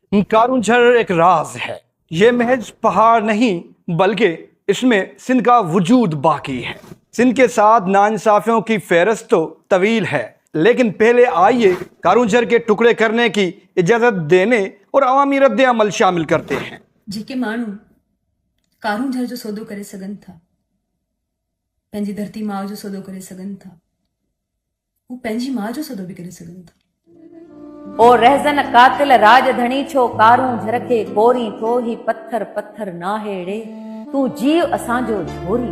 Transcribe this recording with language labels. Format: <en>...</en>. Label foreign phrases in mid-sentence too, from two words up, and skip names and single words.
<ur>کارون جھر ایک راز ہے، یہ محض پہاڑ نہیں بلکہ اس میں سندھ کا وجود باقی ہے۔ سندھ کے ساتھ ناانصافیوں کی فہرست تو طویل ہے، لیکن پہلے آئیے کارون جھر کے ٹکڑے کرنے کی اجازت دینے اور عوامی رد عمل شامل کرتے ہیں۔</ur> <sd>जेके माण्हू कारून झर जो सौदो करे सघनि था, पंहिंजी धरती माउ जो सौदो करे सघनि था, हू पंहिंजी माउ जो सौदो बि करे सघनि था। ओ रहज़न कातिल राज धणी छो कारूं झर खे कोरी थो ही पत्थर पत्थर नाहेड़े तू जीव असांजो झोरी।</sd>